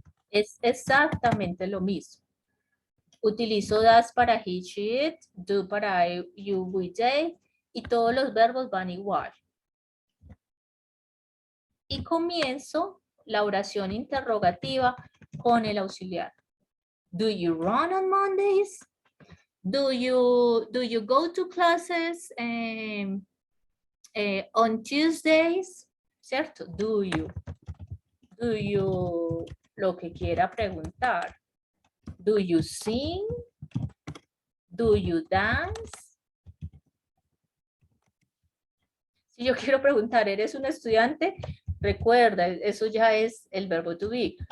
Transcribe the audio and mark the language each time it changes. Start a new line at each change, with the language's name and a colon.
Spanish: Es exactamente lo mismo. Utilizo das para he, she, it, do para I, you, we, they, y todos los verbos van igual. Y comienzo la oración interrogativa con el auxiliar.
English: Do you run on Mondays? Do you go to classes on Tuesdays?
Spanish: ¿Cierto?
English: Do you,
Spanish: lo que quiera preguntar.
English: Do you sing? Do you dance?
Spanish: Si yo quiero preguntar, ¿eres un estudiante? Recuerda, eso ya es el verbo to be.